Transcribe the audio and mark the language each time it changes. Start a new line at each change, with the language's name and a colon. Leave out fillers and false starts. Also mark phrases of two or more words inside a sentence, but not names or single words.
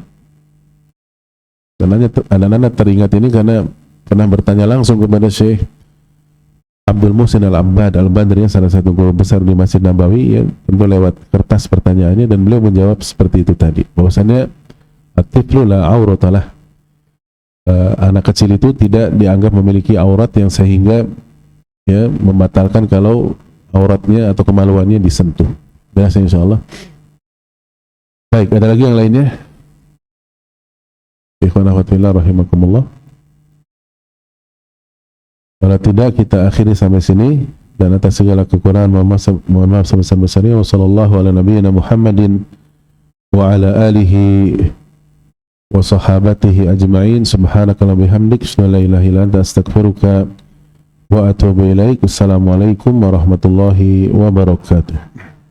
Indonesian: Dan anak-anak teringat ini karena pernah bertanya langsung kepada Syekh Abdul Muhsin Al-Abbad Al-Badri, salah satu guru besar di Masjid Nabawi ya, tentu lewat kertas pertanyaannya, dan beliau menjawab seperti itu tadi, bahwasannya
Arabic: الطفل لا عورة له,
Indonesian: anak kecil itu tidak dianggap memiliki aurat yang sehingga ya membatalkan kalau auratnya atau kemaluannya disentuh. Jelas insyaallah. Baik, ada lagi yang lainnya?
Arabic: إخوان أخوات في الله رحمكم الله.
Indonesian: Kalau tidak, kita akhiri sampai sini, dan atas segala kekurangan mohon maaf sebesar-besarnya.
Arabic: وصلى الله على نبينا محمد وعلى آله وصحبه أجمعين. سبحانك اللهم وبحمدك، أشهد أن لا إله إلا أنت، أستغفرك وأتوب إليك. السلام عليكم ورحمة الله وبركاته.